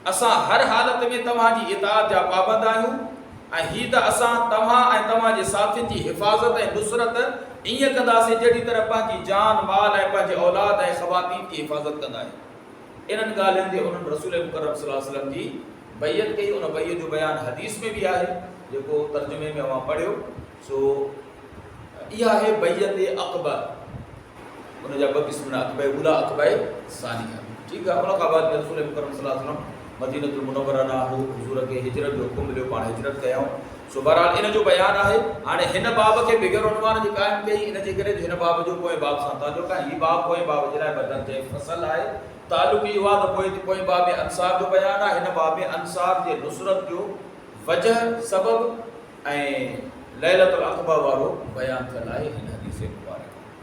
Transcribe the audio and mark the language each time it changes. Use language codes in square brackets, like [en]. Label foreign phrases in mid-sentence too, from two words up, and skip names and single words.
[sd] असां हर हालत में तव्हांजी इताअत जा पाबंद आहियूं ऐं हीअ त असां तव्हां ऐं तव्हांजे साथियुनि जी हिफ़ाज़त ऐं नुसरत ईअं कंदासीं जहिड़ी तरह पंहिंजी जान माल ऐं पंहिंजे औलाद ऐं ख़वातीन जी हिफ़ाज़त कंदा आहियूं। इन्हनि ॻाल्हियुनि ते उन्हनि रसूल मुकरम [ar] صلى الله عليه وسلم [sd] जी बैयत कई। उन बैयत जो बयानु हदीस में बि आहे, जेको तर्जुमे में अवां पढ़ियो। सो इहा आहे बैयत अकबर। उन जा ॿ क़िस्म अकबर उला अकबर सानिया। ठीकु आहे। उन खां बाद रसूल मुकरम [ar] صلى الله عليه وسلم [sd] मदीनतुल मुनव्वरा ॾांहुं हुज़ूर खे हिजरत जो हुकुम मिलियो, पाण हिजरत कयऊं। सो बहरहाल इन जो बयानु आहे। हाणे हिन बाब खे बिगर उनवान जी क़ाइमु कई, इन जे करे हिन बाब जो पोइ बाब सां तालुक़ु आहे। हीउ बाब पोइ बाब जे लाइ बदल जे फसल आहे। तालुक़ु इहो आहे त पोइ बाब में अंसार जो बयानु आहे। हिन बाब में अंसार जे नुसरत जो वजह सबब ऐं लैलतुल अक़बा वारो बयानु थियल आहे हिन हदीस मुबारक।